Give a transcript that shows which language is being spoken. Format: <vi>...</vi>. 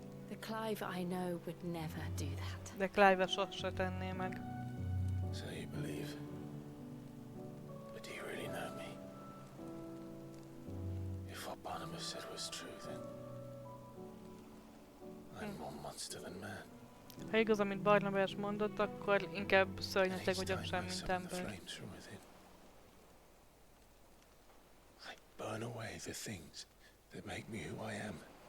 <en>The Clive I know would never do that.</en> <hu>De Clive sose tenné meg.</hu> <en>So you believe. But do you really know me? If what Barnabas said was true, then I'm more monster than man.</en> <hu>Ha igaz, amit Barnabás mondott, akkor inkább szörnyeteg vagyok sem, mint ember.</hu> <en>I burn away the things that make me who I am.</en>